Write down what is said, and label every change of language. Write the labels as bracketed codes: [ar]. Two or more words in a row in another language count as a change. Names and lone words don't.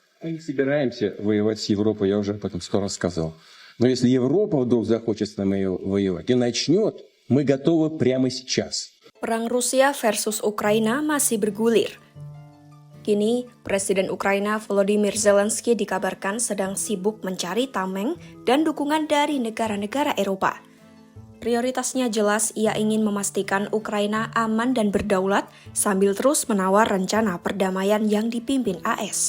[ru] Мы не собираемся воевать с Европой, я уже об этом 100 раз сказал. Но если Европа вдруг захочет с нами воевать и начнет, мы готовы прямо сейчас. [id] Perang Rusia versus Ukraina masih bergulir. Kini, Presiden Ukraina Volodymyr Zelensky dikabarkan sedang sibuk mencari tameng dan dukungan dari negara-negara Eropa. Prioritasnya jelas, ia ingin memastikan Ukraina aman dan berdaulat sambil terus menawar rencana perdamaian yang dipimpin AS.